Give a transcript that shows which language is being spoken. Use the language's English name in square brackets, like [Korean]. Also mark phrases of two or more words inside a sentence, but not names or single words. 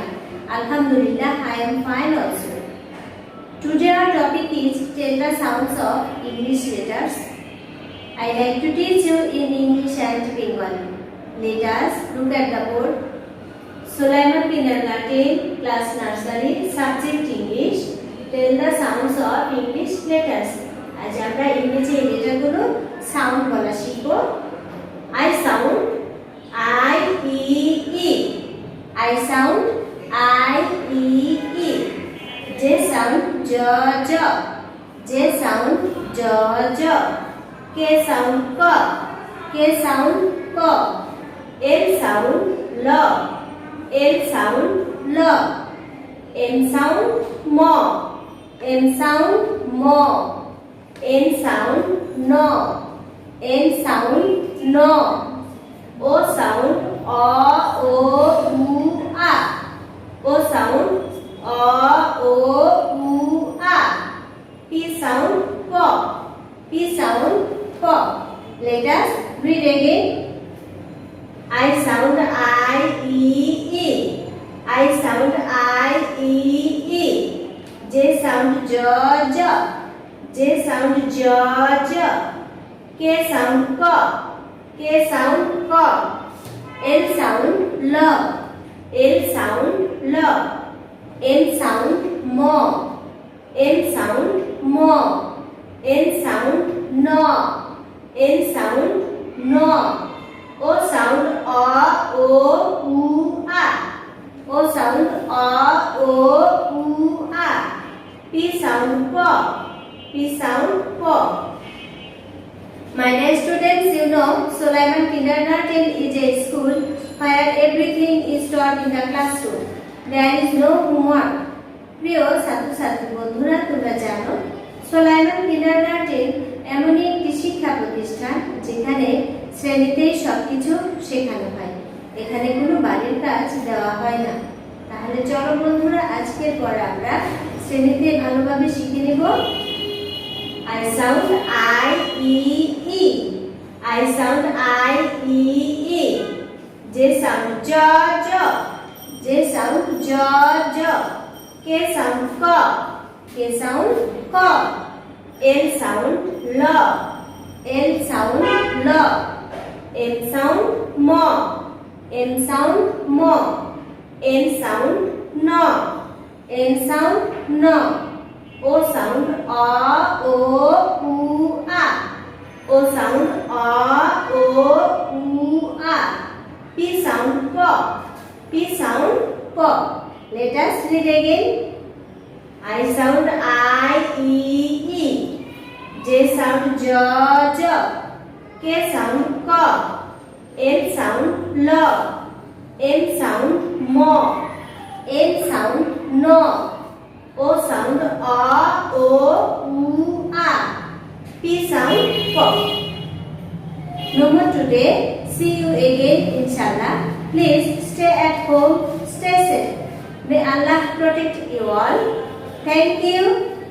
[English] Alhamdulillah, I am fine also. Today our topic is tell the sounds of English letters. I like to teach you in English and Bengali. Let us look at the board. Sulaiman Kindergarten, class nursery, subject English. Tell the sounds of English letters. [Bangla] আজ আমরা ইংরেজি লেটারগুলো সাউন্ড বলা শিখব। [English] I sound I E E. I sound I E E. J sound J J. J sound J J. K sound K. K sound K. L sound L. L sound L. M sound mo. M sound mo. N sound no. N sound no. O sound o o u a. O sound o o u a. P sound p. P sound p. Let us read again. I sound I E E. I sound I E E. J sound J J. J sound J J. K sound K. K sound K. L sound L. L sound L. M sound mo. M sound mo. N sound no. N sound no. O sound o o u a. O sound o o u a. P sound p. P sound p. My dear students, you know Sulaiman Kindergarten is a school where everything is taught in the classroom. There is no homework. [Bangla] প্রিয় ছাত্রছাত্রী বন্ধুরা, তোমরা জানো সুলাইমান কিন্ডারগার্টেন এমনই একটি শিক্ষা প্রতিষ্ঠান যেখানে শ্রেণীতেই সবকিছু শেখানো হয়। এখানে কোনো বাড়ির কাজ দেওয়া হয় না। তাহলে চলো বন্ধুরা, আজকের পর আমরা শ্রেণীতে ভালোভাবে শিখে নেব। [English] I sound I E E. I sound I E E. J sound J J. J sound J J. K sound K. K sound K. L sound L. L sound L. M sound mo. M sound mo. N sound no. N sound no. O sound o o u a. O sound o o u a. P sound p. P sound p. Let us read again. I sound I E E. J sound J J. K sound K. L sound L. M sound mo. N sound no. O sound o o u a. P sound p. No more today. See you again inshallah. Please stay at home. Stay safe. May Allah protect you all. Thank you.